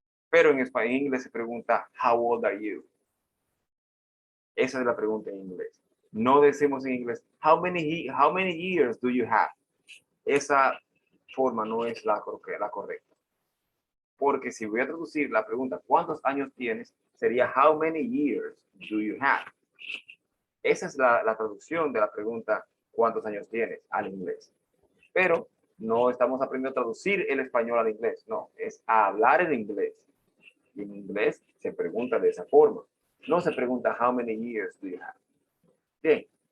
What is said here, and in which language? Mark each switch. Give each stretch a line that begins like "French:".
Spanish: Pero en español, en inglés se pregunta,
English: how old are you?
Spanish: Esa es la pregunta en inglés. No decimos en inglés,
English: how many years do you have?
Spanish: Esa forma no es la correcta. Porque si voy a traducir la pregunta, ¿cuántos años tienes? Sería,
English: how many years do you have?
Spanish: Esa es la traducción de la pregunta, ¿cuántos años tienes? Al inglés. Pero no estamos aprendiendo a traducir el español al inglés. No, es a hablar en inglés. Y en inglés se pregunta de esa forma. No se pregunta,
English: how many years do you have?
Spanish: Bien.